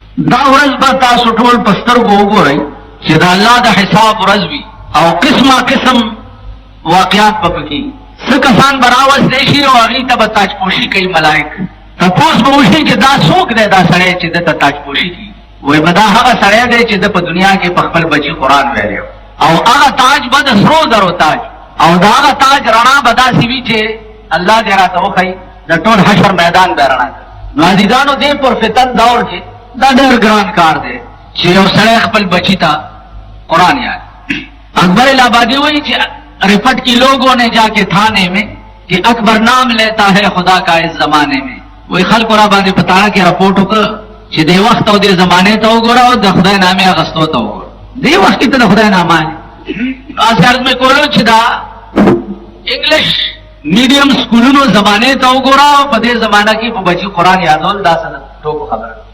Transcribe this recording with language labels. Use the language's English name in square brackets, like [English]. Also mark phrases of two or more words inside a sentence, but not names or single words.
[Pashto] دا ورځ به تاسو ټول په سترګو وګورئ چې د الله د حساب ورځ وي او قسمه قسم واقعات به پکې څه کسان به راوستلی شي او هغوی ته به تاجپوشي کوي ملایک تپوس به وشي چې دا څوک دی دا سړی چې ده ته تاجپوشي کوي وایي به دا هغه سړی دی چې ده په دنیا کې په خپل بچي قرآن ویلی او هغه تاج به د سرو زرو تاج او د هغه تاج رڼا به داسې وي چې الله دې راته وښایي د ټول حشر میدان به رڼا کوي. نو عزیزانو دې پرفتن دور کې دا ډېر ګران کار دی چې یو سړی خپل بچی ته قرآن یاد. اکبر الہآبادی وایي چې [Urdu] رپٹ کی لوگوں نے جا کے تھانے میں کہ اکبر نام لیتا ہے خدا کا اس زمانے میں [Pashto] وہی خلق را باندې پتاړه کې رپورټ وکړه چې دې وخت او دې زمانه ته وګوره او د خدای نامې اغستو ته وګوره دې وخت ته د خدای نامه اثر مې کولو چې دا [English] English medium [Pashto] سکولونو زمانه ته وګوره په دې زمانہ کې په بچي قرآن یادول دا څه ټوک خبره.